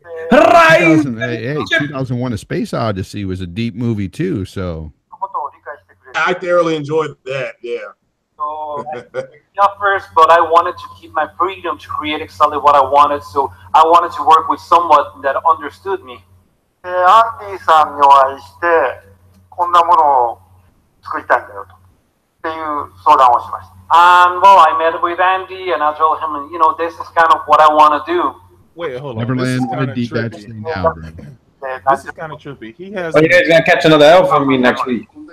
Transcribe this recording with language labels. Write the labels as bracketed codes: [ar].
[en] 2001: A Space Odyssey was a deep movie too. So I thoroughly enjoyed that. Yeah. So not first, but I wanted to keep my freedom to create exactly what I wanted. So I wanted to work with someone that understood me. [ja] アンディさんにお会いしてこんなものを作りたいんだよとっていう相談をしました。 [en] And well, I met with Andy, and I told him, you know, this is kind of what I want to do. Wait, hold on. Neverland, what a deep actually now, bro. This is kind of trippy. He has. Oh, you guys gonna catch another L from me next week.